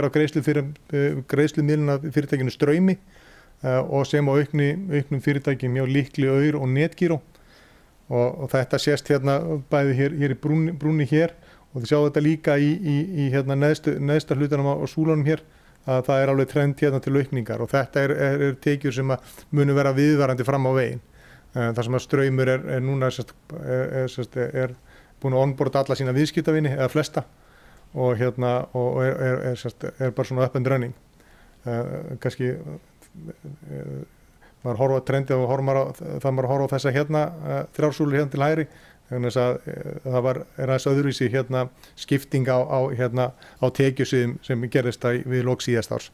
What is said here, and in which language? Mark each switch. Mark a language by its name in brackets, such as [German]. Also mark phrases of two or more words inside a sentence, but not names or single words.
[Icelandic] á greiðslumiluna fyrirtækinu Straumi og sem á auknum fyrirtækjum hjá Líkli, Aur og Netgyro og þetta sést bæði hér í brúnni hér og þið sjáu þetta líka í neðsta hlutanum á súlunum hér að það alveg trend til aukningar og þetta er tekjur sem munu vera viðvarandi fram á veginn. Þar sem að Straumur núna búin að onboarda alla sína viðskiptavini eða flesta og er bara svona [English] up and running. [Icelandic] Kannski maður horfa á trendið og maður horfa á þessa þrjár til hægri þannig að það er aðeins öðruvísi skipting á tekjusviðum sem gerðist við lok síðasta árs.